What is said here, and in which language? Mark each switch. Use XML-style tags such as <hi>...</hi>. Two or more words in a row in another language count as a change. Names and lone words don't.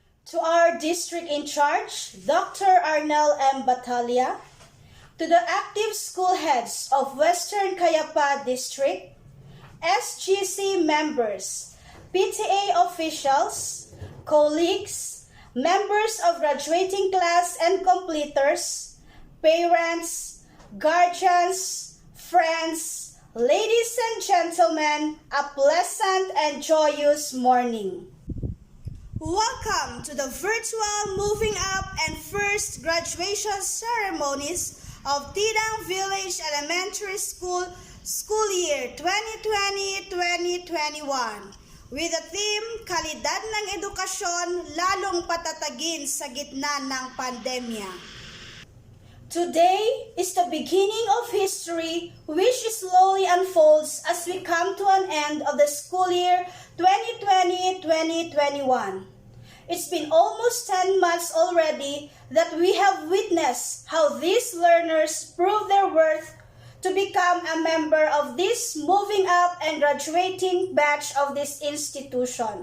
<en>To our district in charge, Dr. Arnel M. Batalya, to the active school heads of Western Kayapa District, SGC members, PTA officials, colleagues, members of graduating class and completers, parents, guardians, friends, ladies and gentlemen, a pleasant and joyous morning. Welcome to the virtual moving up and first graduation ceremonies of Tidang Village Elementary School Year 2020-2021 with the theme</en> <tl>Kalidad ng Edukasyon lalong patatagin sa gitna ng pandemya.</tl> <en>Today is the beginning of history which slowly unfolds as we come to an end of the school year 2020-2021. It's been almost 10 months already that we have witnessed how these learners prove their worth to become a member of this moving up and graduating batch of this institution.</en>